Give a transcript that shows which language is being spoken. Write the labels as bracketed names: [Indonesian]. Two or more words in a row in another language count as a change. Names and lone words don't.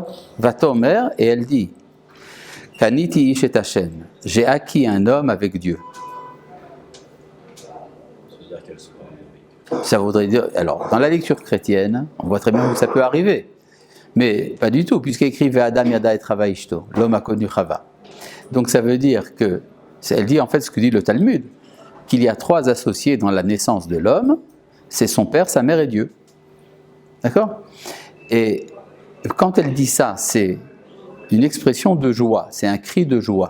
[French] Vatomer, et elle dit [Hebrew] קניתי איש את השם. [French] J'ai acquis un homme avec Dieu. Ça voudrait dire. Alors, dans la lecture chrétienne, on voit très bien où ça peut arriver. Mais pas du tout, puisqu'il écrit [Hebrew] והאדם ידע את חוה אשתו, [French] l'homme a connu Chava. Donc ça veut dire que, elle dit en fait ce que dit le Talmud, qu'il y a 3 associés dans la naissance de l'homme, c'est son père, sa mère et Dieu. D'accord? Et quand elle dit ça, c'est une expression de joie, c'est un cri de joie.